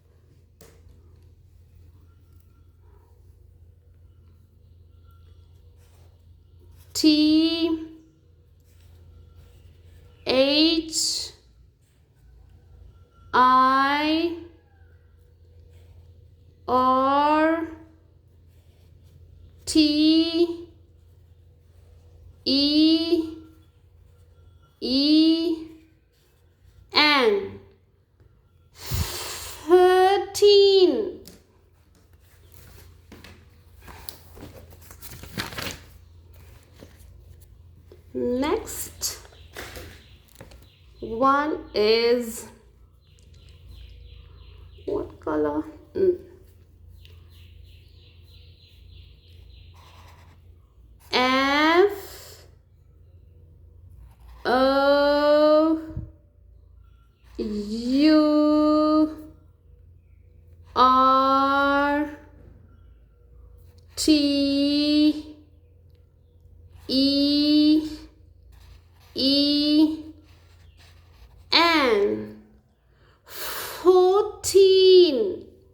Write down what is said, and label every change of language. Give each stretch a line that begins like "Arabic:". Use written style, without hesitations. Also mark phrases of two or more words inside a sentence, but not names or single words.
English: T H I R T E E N 13. Next one is what color? F O U R T E E N 14.